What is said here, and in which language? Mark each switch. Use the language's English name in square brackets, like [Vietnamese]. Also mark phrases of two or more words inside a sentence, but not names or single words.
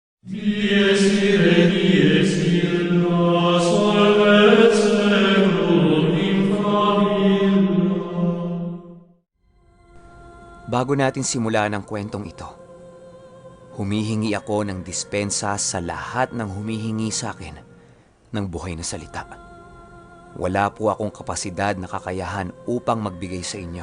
[Latin] Dies ire, dies illa, salvet seculum in favilla. [Filipino] Bago natin simulan ang kwentong ito, humihingi ako ng dispensa sa lahat ng humihingi sa akin ng buhay na salita. Wala po akong kapasidad na kakayahan upang magbigay sa inyo.